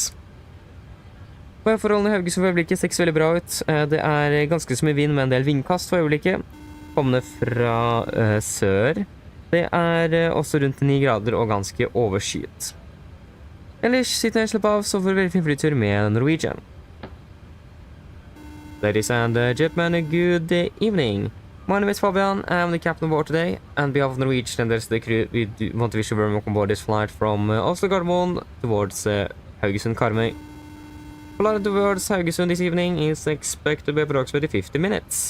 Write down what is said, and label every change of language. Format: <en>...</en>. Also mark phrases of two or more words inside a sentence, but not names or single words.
<no>Forholdene i Haugesund for øyeblikket ser ikke så veldig bra ut. Det er ganske så mye vind med en del vindkast for øyeblikket. Kommende fra sør. Det er også rundt 9 grader og ganske overskyet. Ellers sitter jeg og slipper av, så får vi veldig fin flytur med Norwegian.</no> <en>Ladies and gentlemen, good evening. My name is Fabian, I'm the captain aboard today. On behalf of Norwegian and the rest of the crew, we want to wish you very welcome aboard this flight from Oslo Gardermoen towards Haugesund Karmøy. Flight towards Haugesund this evening is expected to be approximately 50 minutes.</en>